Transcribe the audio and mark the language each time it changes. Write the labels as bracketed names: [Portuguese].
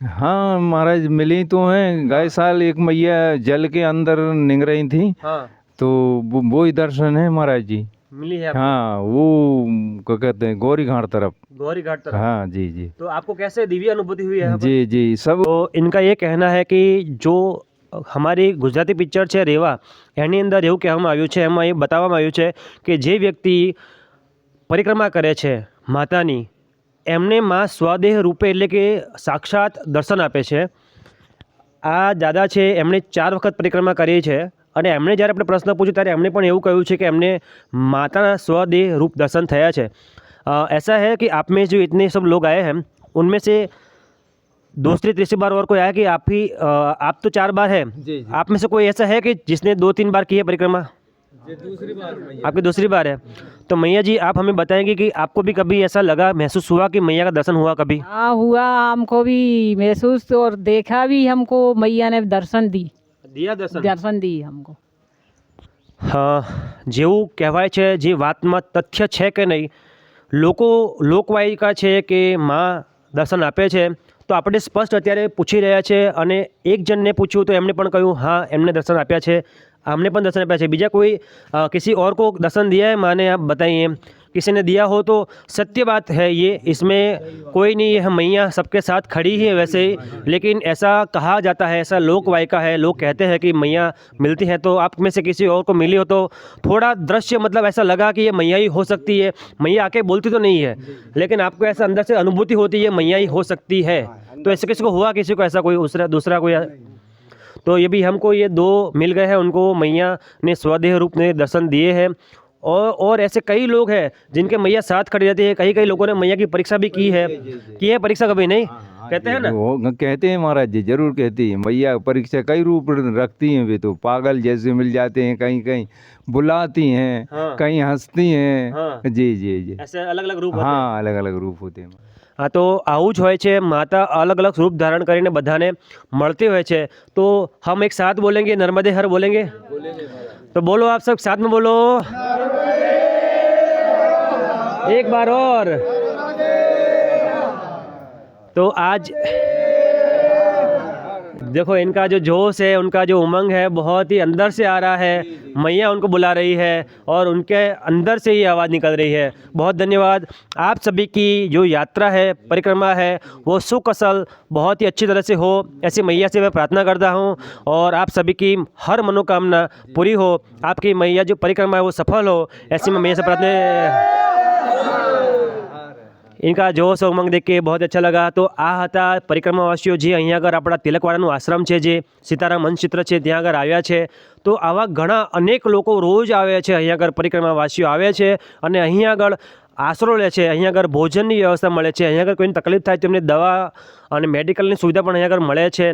[Hindi] हाँ महाराज, मिली तो हैं. गए साल एक मैया जल के अंदर निंग रही थी. हाँ. तो वो ही दर्शन है महाराज जी. मिली है आपको? हाँ, वो क्या कहते हैं, गौरी घाट तरफ. गौरी घाट तरफ. हाँ जी जी. तो आपको कैसे दिव्य अनुभूति हुई है यहाँ पर? जी जी सब. तो इनका ये कहना है कि जो हमारी गुजराती पिक्चर है रेवा, [Gujarati] એની અંદર એવું કહેવામાં આવ્યું છે, એમાં એ બતાવવામાં આવ્યું છે કે જે વ્યક્તિ પરિક્રમા કરે છે માતાની, એમને માં સ્વદેહ રૂપે એટલે કે સાક્ષાત દર્શન આપે છે. આ દાદા છે એમણે 4 વખત પરિક્રમા કરી છે અને એમણે જ્યારે આપણે પ્રશ્ન પૂછ્યો ત્યારે એમણે પણ એવું કહ્યું છે કે એમને માતાના સ્વદેહ रूप दर्शन થયા છે. [Hindi] ऐसा है कि आप में जो इतने सब लोग आए हैं उनमें से दूसरी तीसरी बार और कोई आया कि आप तो 4 बार है, आप में से कोई ऐसा है कि जिसने 2-3 बार की है परिक्रमा? दूसरी बार. आपकी दूसरी बार है. तो मैया जी आप हमें बताएंगे कि आपको भी कभी ऐसा लगा, महसूस हुआ कि मैया का दर्शन हुआ कभी? हाँ हुआ, हमको भी महसूस और देखा भी, हमको मैया ने दर्शन दिया. दर्शन दी हमको. [Gujarati] હા, જેવું કહેવાય છે, જે વાતમાં તથ્ય છે કે નહીં, લોકો લોકવાયકા છે કે માં દર્શન આપે છે. તો આપણે સ્પષ્ટ અત્યારે પૂછી રહ્યા છે અને એક જણને પૂછ્યું તો એમણે પણ કહ્યું હા એમને દર્શન આપ્યા છે, [Hindi] हमने पण दर्शन आप्या है. बीजा कोई किसी और को दर्शन दिया है माने, आप बताइए. किसी ने दिया हो तो सत्य बात है ये, इसमें कोई नहीं है. मैया सबके साथ खड़ी है वैसे ही, लेकिन ऐसा कहा जाता है, ऐसा लोक वायका है, लोग कहते हैं कि मैया मिलती है. तो आप में से किसी और को मिली हो तो थोड़ा दृश्य मतलब ऐसा लगा कि ये मैया ही हो सकती है. मैया आके बोलती तो नहीं है, लेकिन आपको ऐसा अंदर से अनुभूति होती है मैया ही हो सकती है. तो ऐसे किसी को हुआ, किसी को ऐसा कोई दूसरा कोई? तो ये भी हमको ये 2 मिल गए हैं, उनको मैया ने स्वदेह रूप में दर्शन दिए हैं. और ऐसे कई लोग हैं जिनके मैया साथ खड़ी रहती है. कई लोगों ने मैया की परीक्षा भी की है परीक्षा कभी नहीं कहते हैं ना? वो कहते हैं महाराज जी, जरूर कहती है मैया. परीक्षा कई रूप रखती हैं वे तो. पागल जैसे मिल जाते हैं, कहीं कहीं बुलाती हैं. हाँ. कहीं हंसती हैं. हाँ. जी जी जी, ऐसे अलग अलग रूप. हाँ, अलग अलग रूप होते हैं. हाँ, तो [Gujarati] આવું જ હોય છે, માતા [Hindi] अलग अलग रूप धारण [Gujarati] કરીને બધાને મળતી હોય છે. [Hindi] तो हम एक साथ बोलेंगे, नर्मदे हर बोलेंगे. तो बोलो, आप सब साथ में बोलो, एक बार और. तो आज देखो इनका जो जोश है, उनका जो उमंग है, बहुत ही अंदर से आ रहा है. मैया उनको बुला रही है और उनके अंदर से ही आवाज़ निकल रही है. बहुत धन्यवाद. आप सभी की जो यात्रा है, परिक्रमा है, वो सुकुशल बहुत ही अच्छी तरह से हो, ऐसी मैया से मैं प्रार्थना करता हूँ. और आप सभी की हर मनोकामना पूरी हो, आपकी मैया जो परिक्रमा है वो सफल हो, ऐसी मैं मैया से प्रार्थना. इनका जोश और उमंग देख के बहुत अच्छा लगा. [Gujarati] तो आ હતા પરિક્રમાવાસીઓ જે અહીંયા આગળ આપણા તિલકવાડાનું આશ્રમ છે, જે સીતારામ મંચિત્ર છે, ત્યાં આગળ આવ્યા છે. તો આવા ઘણા અનેક લોકો રોજ આવે છે અહીંયા આગળ, પરિક્રમાવાસીઓ આવે છે અને અહીંયા આગળ આશરો લે છે. અહીંયા આગળ ભોજનની વ્યવસ્થા મળે છે. અહીંયા આગળ કોઈને તકલીફ થાય તો એમને દવા અને મેડિકલની સુવિધા પણ અહીંયા આગળ મળે છે.